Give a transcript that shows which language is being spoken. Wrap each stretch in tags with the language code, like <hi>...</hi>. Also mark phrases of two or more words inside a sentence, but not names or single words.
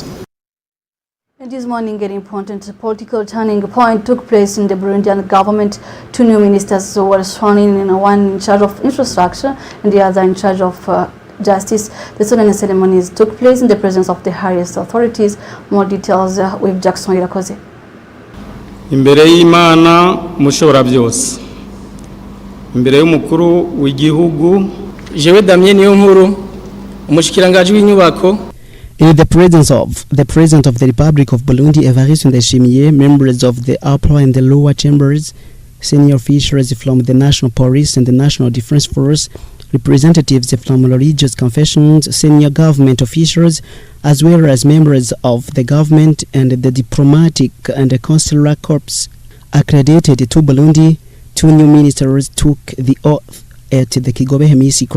<en>This morning, an important political turning point took place in the Burundian government. Two new ministers were sworn in, one in charge of infrastructure and the other in charge of justice. The solemn ceremonies took place in the presence of the highest authorities. More details with Jackson Irakoze.</en> <rn>Imbere y'Imana mushobora byose, imbere y'umukuru w'igihugu, jewe Damien Niyonkuru, umushikirangaji w'inyubako.</rn> <en>In the presence of the President of the Republic of Burundi, Evariste Ndayishimiye, members of the upper and the lower chambers, senior officials from the National Police and the National Defense Force, representatives from religious confessions, senior government officials, as well as members of the government and the diplomatic and the consular corps accredited to Burundi, two new ministers took the oath at the Kigobe Hemicycle.</en>